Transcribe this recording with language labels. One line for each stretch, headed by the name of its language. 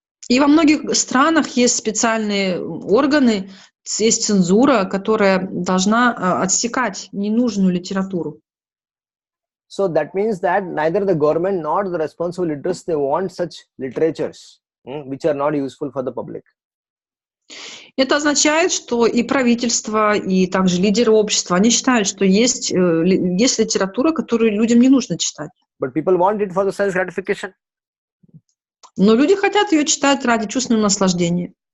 Russian: И во многих странах есть специальные органы, есть цензура, которая должна отсекать ненужную литературу.
English: So that means that neither the government nor the responsible leaders, they want such literatures which are not useful for the public.
Russian: Это означает, что и правительство, и также лидеры общества, они считают, что есть литература, которую людям не нужно читать.
English: But people want it for the sense gratification.
Russian: Но люди хотят ее читать ради чувственного наслаждения.